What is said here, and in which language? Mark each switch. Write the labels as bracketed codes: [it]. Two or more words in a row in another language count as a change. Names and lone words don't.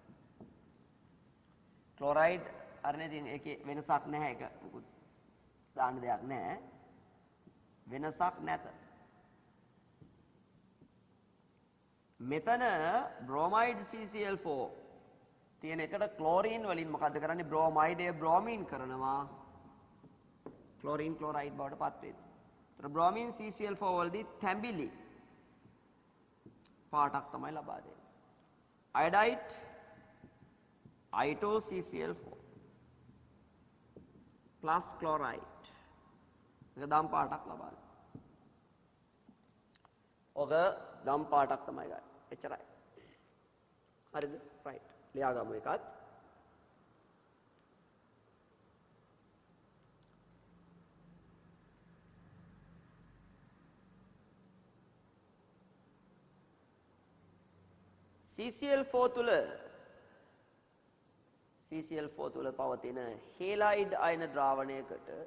[si] chloride හරිනේ ඉතින් ඒකේ වෙනසක් නැහැ ඒක මොකුත් දාන්න දෙයක් නැහැ වෙනසක් නැත මෙතන [en] bromide CCl4 [si] තියෙන එකට ක්ලෝරින් වලින් මොකද්ද කරන්නේ [en] bromide bromine [si] කරනවා [en] chlorine chloride [si] බවට පත් වෙයි. ඒතර [en] bromine CCl4 [si] වලදී තැඹිලි පාටක් තමයි ලබා දෙන්නේ. [en] iodide ITO-CCl4 plus chloride [si] මේක දම් පාටක් ලබා දෙනවා. ඔක දම් පාටක් තමයි ගන්න. එච්චරයි. හරිද? right. ලියාගමු එකත්. CCl4 තුල පවතින halide අයන ද්‍රාවණයකට